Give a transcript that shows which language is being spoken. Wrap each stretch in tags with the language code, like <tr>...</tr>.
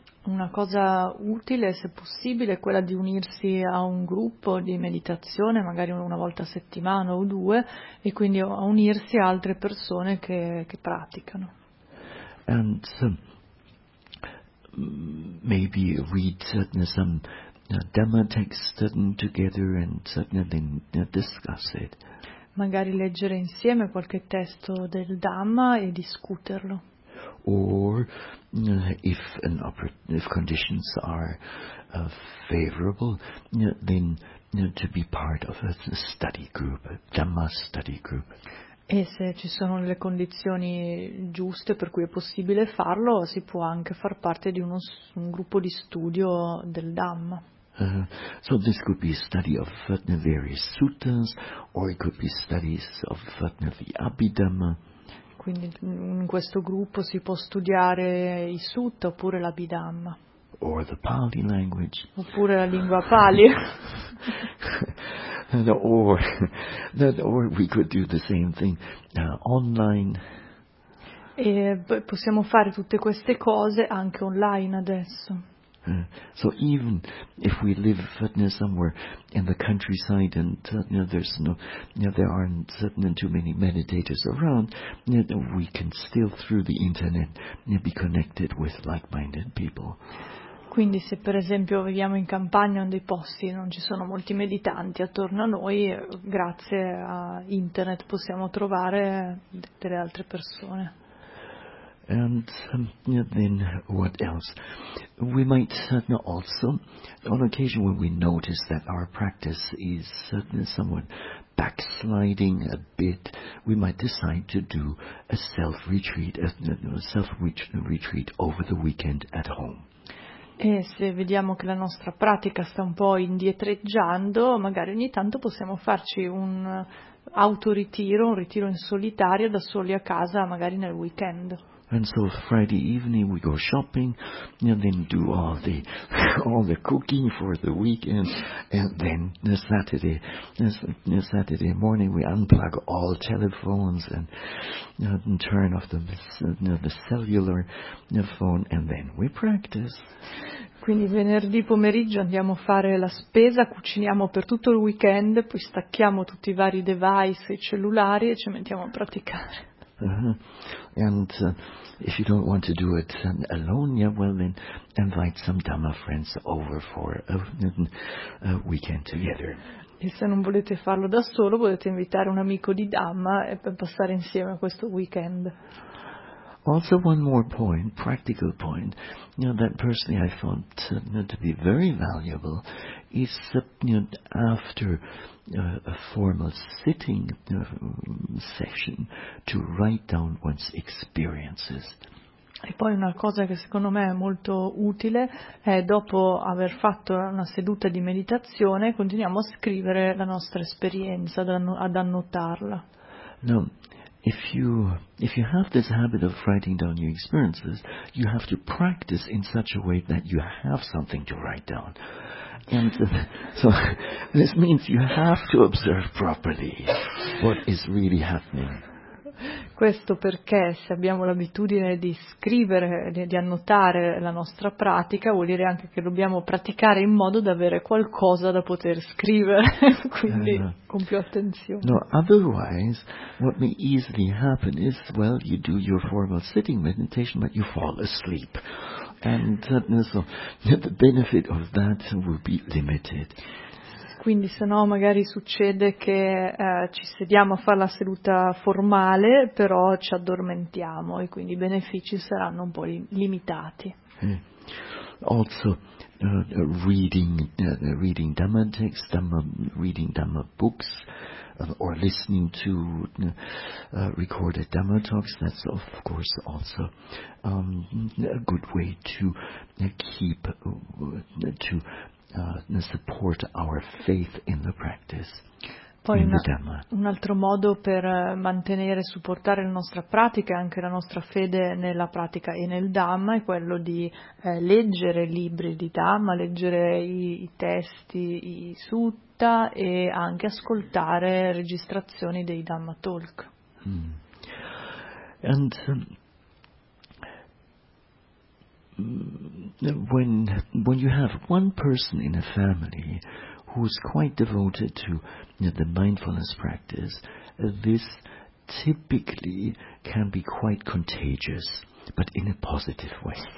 <it>Una cosa utile, se possibile, è quella di unirsi a un gruppo di meditazione, magari una volta a settimana o due, e quindi a unirsi a altre persone che praticano.</it> <en>And maybe read certain some Dhamma text together and certainly discuss it.</en> <it>Magari leggere insieme qualche testo del Dhamma e discuterlo.</it> <en>Or if conditions are favorable, then to be part of a study group, a Dhamma study group.</en> <it>E se ci sono le condizioni giuste per cui è possibile farlo, si può anche far parte di un gruppo di studio del Dhamma.</it> <en>So this could be study of the various suttas, or it could be studies of the Abhidhamma.</en> <it>Quindi in questo gruppo si può studiare i sutta oppure l'Abhidhamma.</it> <en>Or the Pali language.</en> <it>Oppure la lingua Pali.</it> <en>or we could do the same thing online.</en> <it>E possiamo fare tutte queste cose anche online adesso.</it> <en>So even if we live somewhere in the countryside and there's no, there aren't too many meditators around, we can still through the internet be connected with like-minded people.</en> <it>Quindi se per esempio viviamo in campagna o in dei posti non ci sono molti meditanti attorno a noi, grazie a internet possiamo trovare delle altre persone.</it> <en>And then what else? We might also, on occasion when we notice that our practice is somewhat backsliding a bit, we might decide to do a self-retreat, a self-retreat over the weekend at home.</en> <it>E se vediamo che la nostra pratica sta un po' indietreggiando, magari ogni tanto possiamo farci un autoritiro, un ritiro in solitario da soli a casa, magari nel weekend.</it> <en>And so Friday evening we go shopping and then do all the cooking for the weekend, and then Saturday morning we unplug all telephones and turn off the cellular phone, and then we practice.</en> <it>Quindi venerdì pomeriggio andiamo a fare la spesa, cuciniamo per tutto il weekend, poi stacchiamo tutti i vari device e cellulari e ci mettiamo a praticare.</it> <en>If you don't want to do it alone, then invite some Dhamma friends over for a weekend together.</en> <it>E se non volete farlo da solo, potete invitare un amico di Dhamma per passare insieme a questo weekend.</it> <en>Also one more point, practical point, that personally I found to be very valuable, is after a formal sitting session to write down one's experiences.</en> <it>E poi una cosa che secondo me è molto utile è dopo aver fatto una seduta di meditazione continuiamo a scrivere la nostra esperienza, ad annotarla. No.</it> <en>If you have this habit of writing down your experiences, you have to practice in such a way that you have something to write down. And so this means you have to observe properly what is really happening.</en> <it>Questo perché se abbiamo l'abitudine di scrivere, di annotare la nostra pratica, vuol dire anche che dobbiamo praticare in modo da avere qualcosa da poter scrivere, quindi con più attenzione.</it> <en>No, otherwise, what may easily happen is, you do your formal sitting meditation, but you fall asleep. And so the benefit of that will be limited.</en> <it>Quindi se no magari succede che ci sediamo a fare la seduta formale, però ci addormentiamo e quindi i benefici saranno un po' limitati.</it> <en>Also reading Dhamma texts, reading Dhamma books, or listening to recorded Dhamma talks, that's of course also a good way to keep, to support our faith in the practice.</en> <it>Poi</it> <en>in the Dhamma.</en> <it>Un altro modo per mantenere e supportare la nostra pratica e anche la nostra fede nella pratica e nel Dhamma è quello di leggere libri di Dhamma, leggere i testi, i sutta e anche ascoltare registrazioni dei Dhamma talk.</it> <en>And when you have one person in a family who's quite devoted to, you know, the mindfulness practice, this typically can be quite contagious, but in a positive way.</en>